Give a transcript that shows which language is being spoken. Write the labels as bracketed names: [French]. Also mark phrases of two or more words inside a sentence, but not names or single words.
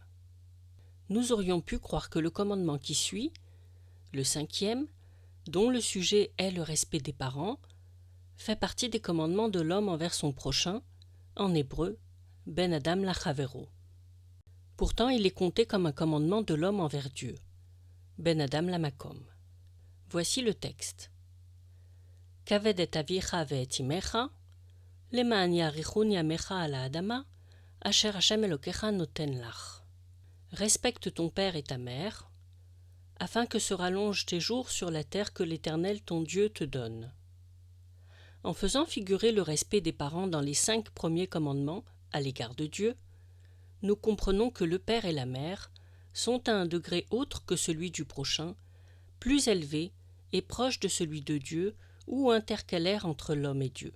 [French] Nous aurions pu croire que le commandement qui suit, le 5e, dont le sujet est le respect des parents, fait partie des commandements de l'homme envers son prochain, en hébreu, [Hebrew] בין אדם לחברו. [French] Pourtant, il est compté comme un commandement de l'homme envers Dieu, [Hebrew] בין אדם למקום. [French] Voici le texte. [Hebrew] כבד את אביך ואת אמך, למען יאריכון ימיך על האדמה, אשר השם אלוהיך נותן לך. [French] Respecte ton père et ta mère, afin que se rallongent tes jours sur la terre que l'Éternel ton Dieu te donne. En faisant figurer le respect des parents dans les 5 premiers commandements à l'égard de Dieu, nous comprenons que le père et la mère sont à un degré autre que celui du prochain, plus élevé et proche de celui de Dieu ou intercalaire entre l'homme et Dieu.